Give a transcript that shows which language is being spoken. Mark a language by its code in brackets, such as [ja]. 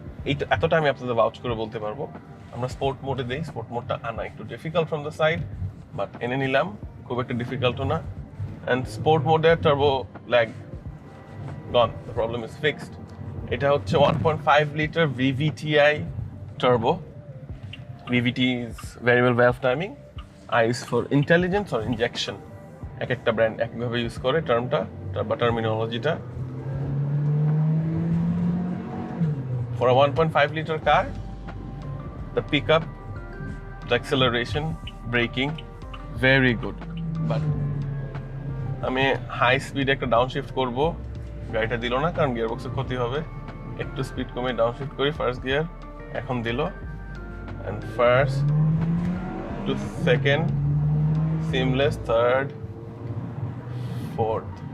[bn] এইটা এতটা আমি আপনাদের ভাউচ করে বলতে পারবো। আমরা স্পোর্ট মোডে দেই, স্পোর্ট মোডটা আনা একটু difficult [en] from the side, [bn] but এনে নিলাম, খুব একটা ডিফিকাল্টও না। [en] And sport মোডে turbo lag gone, the problem is fixed. [bn] এটা হচ্ছে 1.5 litre VVTi turbo. [en] VVT is variable valve timing. I is for intelligence or injection. [bn] এক একটা ব্র্যান্ড একভাবে ইউজ করে টার্মটা বা টার্মিনোলজিটা। [en] For a 1.5 liter car, the pickup, the acceleration, braking, very good. [bn] But আমি high স্পিডে একটা ডাউনশিফট করব, গাড়িটা দিল না, কারণ গিয়ারবক্সের ক্ষতি হবে। একটু স্পিড কমে ডাউনশিফট করি, ফার্স্ট গিয়ার এখন দিল, [en] and first to second, seamless, third, fourth.